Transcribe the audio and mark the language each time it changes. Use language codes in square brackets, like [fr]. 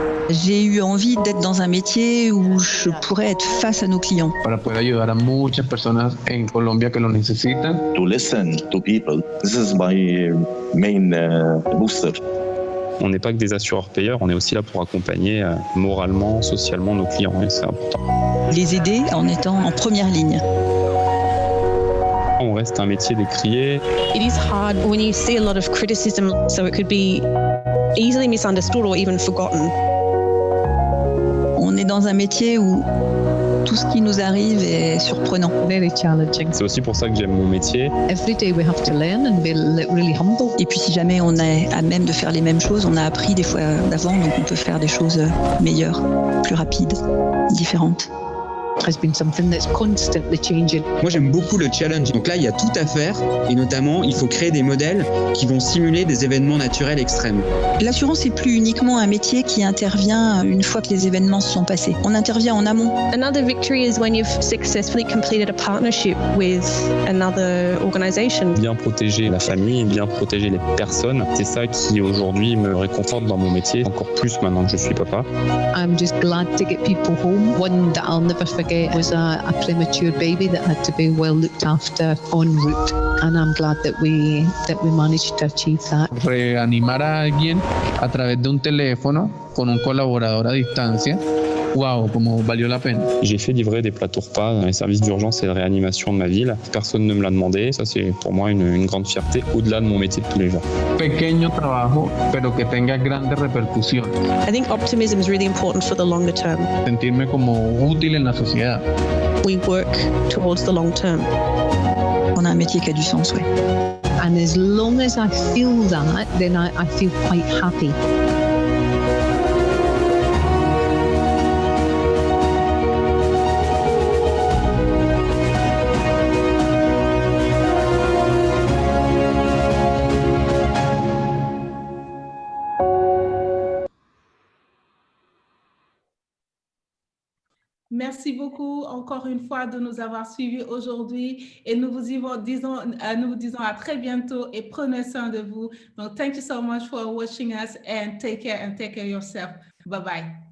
[fr] J'ai eu envie d'être dans un métier où je pourrais être face à nos clients. [es] Para poder ayudar a muchas personas en Colombia que lo necesitan. [en] To listen to people. This is my main booster. [fr] On n'est pas que des assureurs-payeurs, on est aussi là pour accompagner moralement, socialement nos clients, et c'est important. Les aider en étant en première ligne. On reste un métier décrié. [en] It is hard when you see a lot of criticism, so it could be easily misunderstood or even forgotten. [fr] On est dans un métier où tout ce qui nous arrive est surprenant. [en] Very challenging. [fr] C'est aussi pour ça que j'aime mon métier. [en] Every day we have to learn and be really humble. [fr] Et puis si jamais on est à même de faire les mêmes choses, on a appris des fois d'avant, donc on peut faire des choses meilleures, plus rapides, différentes. [en] Has been something that's constantly changing. [fr] Moi, j'aime beaucoup le challenge. Donc là, il y a tout à faire et notamment, il faut créer des modèles qui vont simuler des événements naturels extrêmes. L'assurance n'est plus uniquement un métier qui intervient une fois que les événements se sont passés. On intervient en amont. [en] Another victory is when you've successfully completed a partnership with another organization. [fr] Bien protéger la famille, bien protéger les personnes, c'est ça qui aujourd'hui me réconforte dans mon métier, encore plus maintenant que je suis papa. [en] I'm just glad to get people home. One that I'll never forget was a premature baby that had to be well looked after en route, and I'm glad that we managed to achieve that. [es] Reanimar a alguien a través de un teléfono con un colaborador a distancia. [fr] Waouh, comment [es] valió la pena. [fr] J'ai fait livrer des plateaux repas dans les services d'urgence et de réanimation de ma ville. Personne ne me l'a demandé. Ça, c'est pour moi une grande fierté au-delà de mon métier de tous les jours. [es] Pequeño trabajo, pero que tenga grandes repercusiones. [en] I think optimism is really important for the longer term. [es] Sentirme como útil en la sociedad. [en] We work towards the long term. [fr] On a un métier qui a du sens, oui. [en] And as long as I feel that, then I feel quite happy. [fr] Merci beaucoup encore une fois de nous avoir suivis aujourd'hui et nous vous disons à très bientôt et prenez soin de vous. [en] Donc, thank you so much for watching us and take care of yourself. Bye-bye.